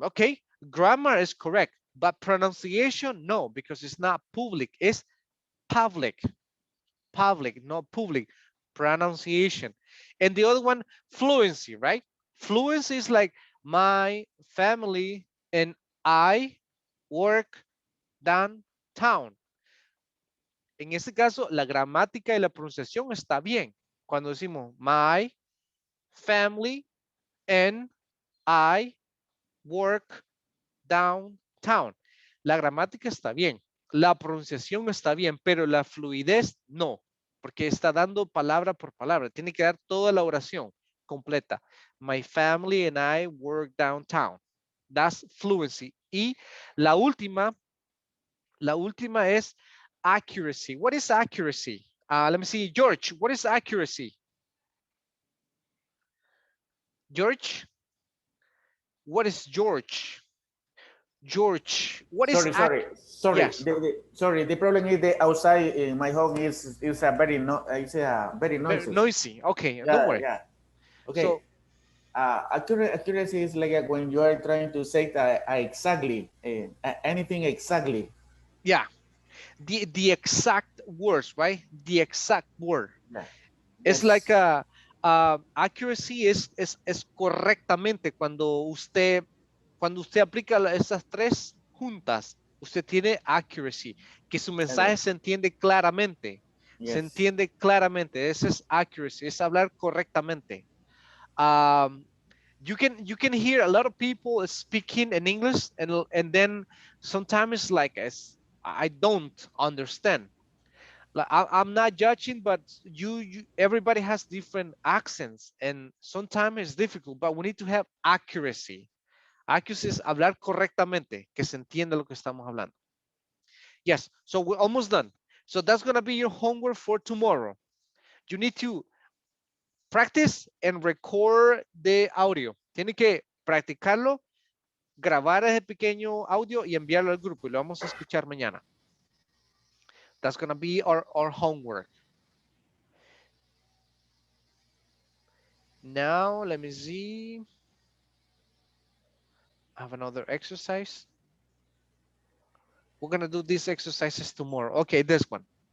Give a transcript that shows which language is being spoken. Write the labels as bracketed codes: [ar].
[en] Okay, grammar is correct, but pronunciation, no, because it's not public, it's public. Public, not public. Pronunciation. And the other one, fluency, right? Fluency is like my family and I work downtown. [es] En este caso, la gramática y la pronunciación está bien. Cuando decimos [en] my family and I work downtown. [es] La gramática está bien, la pronunciación está bien, pero la fluidez no, porque está dando palabra por palabra. Tiene que dar toda la oración completa. [en] My family and I work downtown. That's fluency. [es] Y la última es accuracy. [en] What is accuracy? Let me see, George, what is accuracy? George? What is George? George, what is Sorry. Yes. Sorry. The problem is the outside in my home is a very noisy. Noisy. Okay, Yeah, don't worry. yeah. Okay. So, accuracy is like when you are trying to say that exactly anything exactly. yeah, the exact words, right? The exact word. Yeah. It's Yes. [es] like accuracy es correctamente cuando usted aplica esas tres juntas, usted tiene accuracy, que su mensaje se entiende claramente. [en] Yes. [es] Se entiende claramente. Ese es accuracy, es hablar correctamente. [en] You can hear a lot of people speaking in English and then sometimes like I don't understand. Like, I'm not judging, but everybody has different accents and sometimes it's difficult, but we need to have accuracy. [es] Accuracy es hablar correctamente, que se entienda lo que estamos hablando. [en] Yes, so we're almost done. So that's going to be your homework for tomorrow. You need to practice and record the audio. [es] Tiene que practicarlo, grabar ese pequeño audio y enviarlo al grupo y lo vamos a escuchar mañana. [en] That's going to be our homework. Now, let me see. I have another exercise. We're going to do these exercises tomorrow. Okay, this one.